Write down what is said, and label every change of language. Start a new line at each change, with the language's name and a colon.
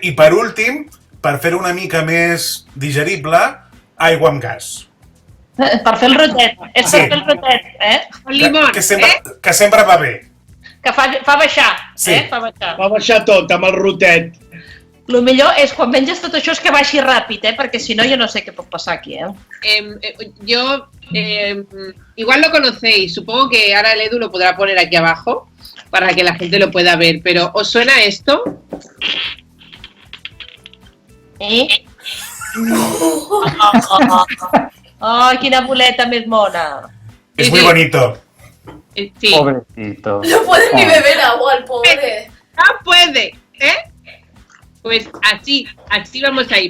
Catalan: I per últim, per fer-ho una mica més digerible, aigua amb gas. Per fer el rotet. És per fer el rotet,
Spanish: Con limón,
Catalan: que sempre va bé. Que fa baixar, Sí. Fa baixar. Va baixar tot amb el rotet. Lo millor és quan menges tot això és que baixi ràpid, perquè si no jo no sé què pot passar aquí,
Spanish: Yo, igual lo conocéis, supongo que ahora el Edu lo podrá poner aquí abajo para que la gente lo pueda ver, pero ¿os suena esto?
Catalan: Ai, quina boleta més mona. És
Spanish: muy bonito. Sí. Pobrecito. No puede ni beber agua, el pobre. No puede, Pues así vamos a ir.